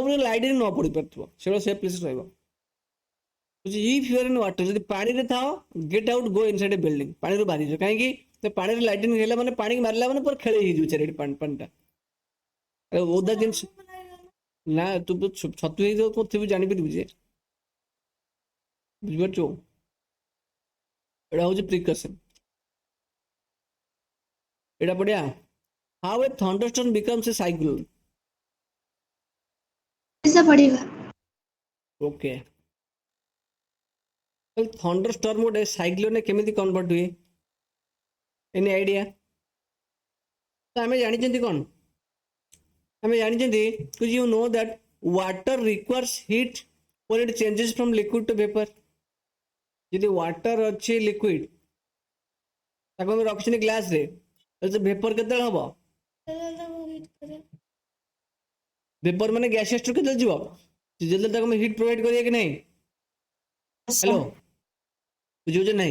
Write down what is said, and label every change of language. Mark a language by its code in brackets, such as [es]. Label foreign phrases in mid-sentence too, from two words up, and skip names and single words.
[or] ଉପରେ ଲାଇଟିଂ ନ ପଡି ପାରୁଥିବ ସେଗୁଡ଼ା [en] safe place [or] ରହିବ [en] if you are in water [or] ଯଦି ପାଣିରେ ଥାଅ [en] get out go inside a building [or] ପାଣିରୁ ବାହାରିଯିବ କାହିଁକି ପାଣିରେ ଲାଇଟିଂ ହେଲା ମାନେ ପାଣିକି ମାରିଲା ମାନେ ପୁରା ଖେଳେଇ ହେଇଯିବ ଚାରିଆଡେ ପାଣିଟା ଓଦା ଜିନିଷ ନା ତୁ ଛତୁ ହେଇଯାଉ ଥିବୁ ଜାଣିପାରିବୁ ଯେ ବୁଝିପାରୁଛୁ ଏଇଟା ହଉଛି ପ୍ରିକସନ ଏଇଟା ପଢିଆ [en] how a thunderstorm becomes a cyclone [hi] ऐसा पड़ेगा. [or] ଓକେ ଥଣ୍ଡରଷ୍ଟର୍ମ ଗୋଟେ ସାଇକ୍ଲୋନରେ କେମିତି କନଭର୍ଟ ହୁଏ [en] any idea [or] ତ ଆମେ ଜାଣିଛନ୍ତି କଣ ଆମେ ଜାଣିଛନ୍ତି [en] you know that water requires heat when it changes from liquid to vapor [or] ଯଦି ୱାଟର ଅଛି ଲିକ୍ୱିଡ ତାକୁ ଆମେ ରଖିଛନ୍ତି ଗ୍ଲାସ ରେ ତାହେଲେ ଭେପର କେତେବେଳେ ହବ ଭେପର ମାନେ ଗ୍ୟାସିୟସ୍ ରୁ କେତେବେଳେ ଯିବ ଯେତେବେଳେ ତାକୁ ଆମେ [en] heat provide [or] କରିବା କି ନାହିଁ ହ୍ୟାଲୋ ବୁଝୁଛ ନାହିଁ